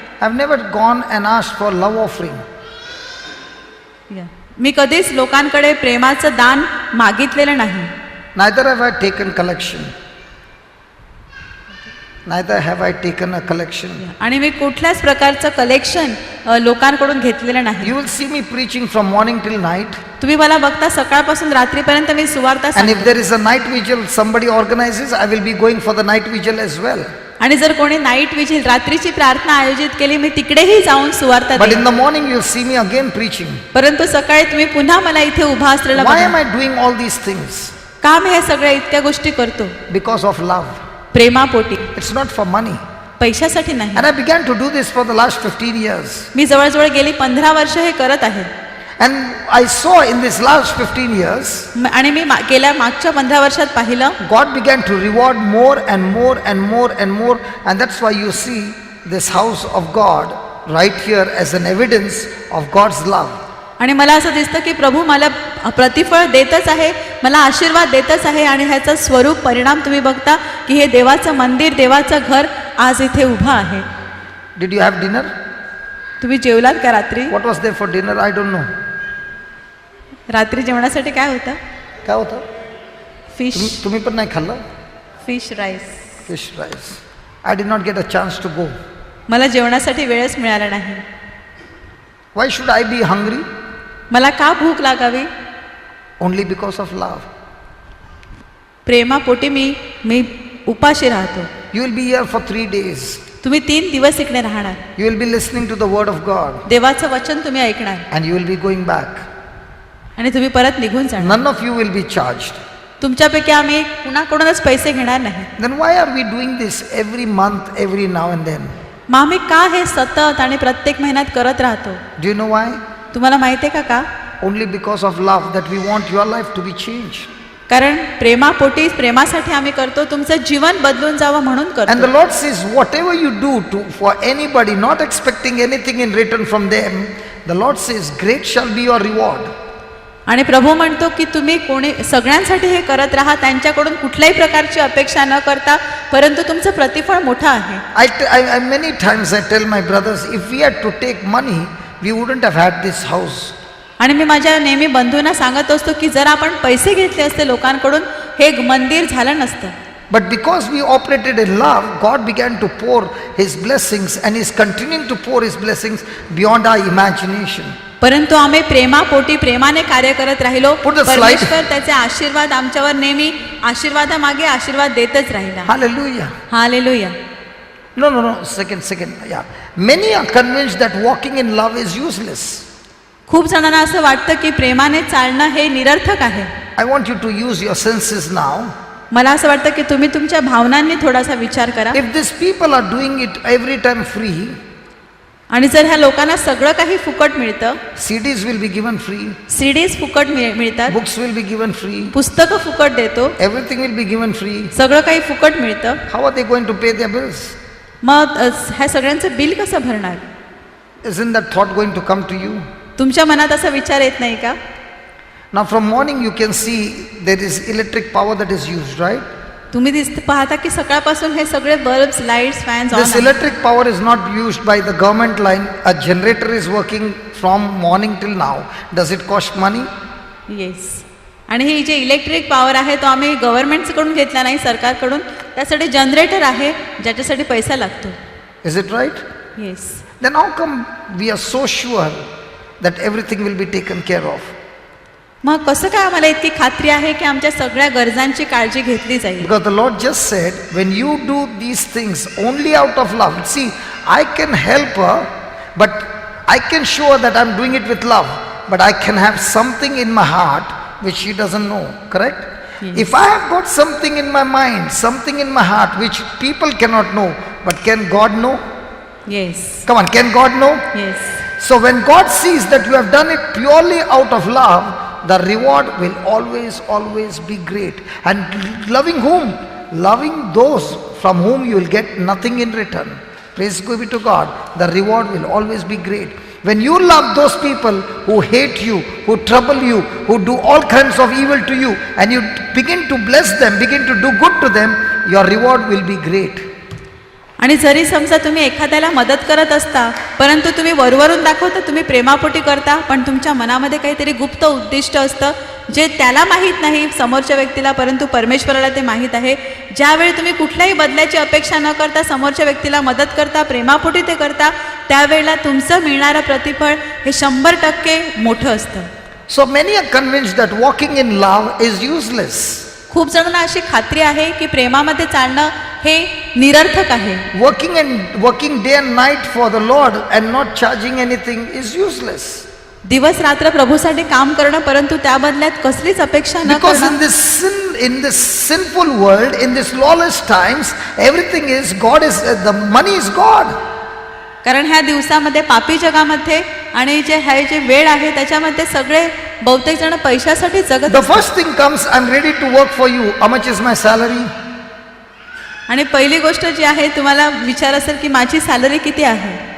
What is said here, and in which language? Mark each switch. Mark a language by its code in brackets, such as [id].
[en] I've never gone and asked for love offering. [mr] मी कधीच लोकांकडे प्रेमाचं दान मागितलेलं नाही. [en] Neither have I taken collection. Neither have I taken a collection. [mr] आणि मी कुठल्याच प्रकारचं कलेक्शन लोकांकडून घेतलेलं नाही. [en] You will see me preaching from morning till night. [mr] तुम्ही मला बघता सकाळपासून रात्रीपर्यंत मी सुवार्ता [en] And if [mr] सांगते. [en] there is a night vigil somebody organizes, I will be going for the night vigil as well. [mr] आणि जर कोणी नाईट विजिल रात्रीची प्रार्थना आयोजित केली मी तिकडेही जाऊन सुवार्ता [en] But [mr] देईन. [en] in the morning you'll see me again preaching. [mr] परंतु सकाळी तुम्ही पुन्हा मला इथे उभा असलेला [en] Why [mr] बघा. [en] am I doing all these things? [mr] का मी हे सगळ्या इतक्या गोष्टी करतो? [en] Because of love. [mr] प्रेमापोटी, [en] It's not for money. [mr] पैशासाठी नाही. [en] And I began to do this for the last 15 years. [mr] मी जवळजवळ गेली 15 वर्ष हे करत आहे. [en] And I saw in this last 15 years, [mr] आणि मी गेल्या मागच्या 15 वर्षात पाहिलं [en] God began to reward more and more and more and more. And that's why you see this house of God right here as an evidence of God's love. [mr] आणि मला असं दिसतं की प्रभू मला प्रतिफळ देतच आहे, मला आशीर्वाद देतच आहे. आणि ह्याचा स्वरूप परिणाम तुम्ही बघता की हे देवाचं मंदिर, देवाचं घर आज इथे उभं आहे. [en] Did you have dinner? [mr] तुम्ही जेवलात का रात्री? [en] What was there for dinner? I don't know. [mr] रात्री जेवणासाठी काय होतं? काय होतं? [en] fish [mr] तुम्ही पण नाही खाल्लं? [en] Fish rice. Fish rice. I did not get a chance to go. [mr] मला जेवणासाठी वेळच मिळाला नाही. [en] Why should I be hungry? [mr] मला का भूक लागावी? [en] Only because of love. [mr] प्रेमापोटी मी उपाशी राहतो. [en] You will be here for 3 days. [mr] तुम्ही 3 दिवस इकडे राहणार. [en] You will be listening to the word of God. [mr] देवाचं वचन तुम्ही ऐकणार [en] And you will be going back. [mr] आणि तुम्ही परत निघून जाणार. [en] None of you will be charged. [mr] तुमच्यापैकी आम्ही कुणाकडूनच पैसे घेणार नाही. [en] Then why are we doing this every month, every now and then? [mr] मग आम्ही का हे सतत आणि प्रत्येक महिन्यात करत राहतो? [en] Do you know why? [mr] तुम्हाला माहिती आहे का? [en] Only because of love, that we want your life to be changed. [mr] कारण प्रेमापोटी, प्रेमासाठी आम्ही करतो, तुमचं जीवन बदलून जावं म्हणून [en] And the [mr] करतो. [en] Lord says, whatever you do for anybody, not expecting anything in return from them, the Lord says, great shall be your reward. [mr] आणि प्रभू म्हणतो की तुम्ही कोणी सगळ्यांसाठी हे करत राहा, त्यांच्याकडून कुठल्याही प्रकारची अपेक्षा न करता, परंतु तुमचं प्रतिफळ मोठं आहे. [en] I many times I tell my brothers, if we had to take money, we wouldn't have had this house. [mr] आणि मी माझ्या नेहमी बंधूंना सांगत असतो की जर आपण पैसे घेतले असते लोकांकडून हे मंदिर झालं नसतं. [en] But because we operated in love, God began to pour His blessings, and He's continuing to pour His blessings beyond our imagination. [mr] परंतु आम्ही प्रेमापोटी प्रेमाने कार्य करत राहिलो. [en] Put the slide. [mr] परमेश्वर त्याचे आशीर्वाद आमच्यावर नेहमी आशीर्वादामागे आशीर्वाद देतच राहिला. [en] Hallelujah. [mr] Hallelujah. [en] No. Second. Yeah. Many are convinced that walking in love is useless. [mr] खूप जणांना असं वाटतं की प्रेमाने चालणं हे निरर्थक आहे. [en] I want you to use your senses now. [mr] मला असं वाटतं की तुम्ही तुमच्या भावनांनी थोडासा विचार करा. [en] If these people are doing it every time free, [mr] आणि जर ह्या लोकांना सगळं काही फुकट मिळतं, [en] CDs will be given free, [mr] CDs फुकट मिळतात, [en] books will be given free, [mr] पुस्तकं फुकट देतो, [en] everything will be given free, [mr] सगळं काही फुकट मिळतं, [en] how are they going to pay their bills? [mr] मग ह्या सगळ्यांचं बिल कसं भरणार? [en] Isn't that thought going to come to you? [mr] तुमच्या मनात असा विचार येत नाही का? [en] Now from morning you can see there is electric power that is used, right? [mr] तुम्ही पाहता की सकाळपासून हे सगळे bulbs, lights, fans on [en] This [mr] आहेत. [en] electric power is not used by the government line. A generator is working from morning till now. Does it cost money? Yes. [mr] आणि ही जे electric power आहे तो आम्ही गव्हर्नमेंटकडून घेतला नाही, सरकारकडून. त्यासाठी जनरेटर आहे ज्याच्यासाठी पैसा लागतो. [en] Is it right? Yes. Then how come we are so sure that everything will be taken care of? [mr] मग कसं काय आम्हाला इतकी खात्री आहे की आमच्या सगळ्या गरजांची काळजी घेतली जाईल? [en] Because the Lord just said, when you do these things only out of love. See, I can help her, but I can show her that I'm doing it with love, but I can have something in my heart which she doesn't know, correct? Yes. If I have got something in my mind, something in my heart which people cannot know, but can God know? Yes Come on, can God know? Yes So when God sees that you have done it purely out of love, the reward will always be great. And loving whom? Loving those from whom you will get nothing in return. Praise be to God. The reward will always be great. When you love those people who hate you, who trouble you, who do all kinds of evil to you, and you begin to bless them, begin to do good to them, your reward will be great. [mr] आणि जरी समजा तुम्ही एखाद्याला मदत करत असता परंतु तुम्ही वरवरून दाखवता तुम्ही प्रेमापोटी करता पण तुमच्या मनामध्ये काहीतरी गुप्त उद्दिष्ट असतं जे त्याला माहीत नाही समोरच्या व्यक्तीला परंतु परमेश्वराला ते माहीत आहे. ज्यावेळी तुम्ही कुठल्याही बदल्याची अपेक्षा न करता समोरच्या व्यक्तीला मदत करता प्रेमापोटी ते करता त्यावेळेला तुमचं मिळणारं प्रतिफळ हे 100% मोठं असतं. [en] So many are convinced that walking in love is useless. [mr] खूप जणांना अशी खात्री आहे की प्रेमामध्ये चालणं हे निरर्थक आहे. [en] Working day and night for the Lord and not charging anything is useless. [mr] दिवस रात्र प्रभूसाठी काम करणं परंतु त्या बदल्यात कसलीच अपेक्षा न [en] Because [mr] करणं. [en] in this sinful world, in this lawless times, everything is God is the money is God. [mr] कारण ह्या दिवसामध्ये पापी जगामध्ये आणि जे वेळ आहे त्याच्यामध्ये सगळे बहुतेक जण पैशासाठी जगत [en] The [mr] असतात. [en] first thing comes, I'm ready to work for you. How much is my salary? [mr] आणि पहिली गोष्ट जी आहे तुम्हाला विचार असेल की माझी सॅलरी किती आहे.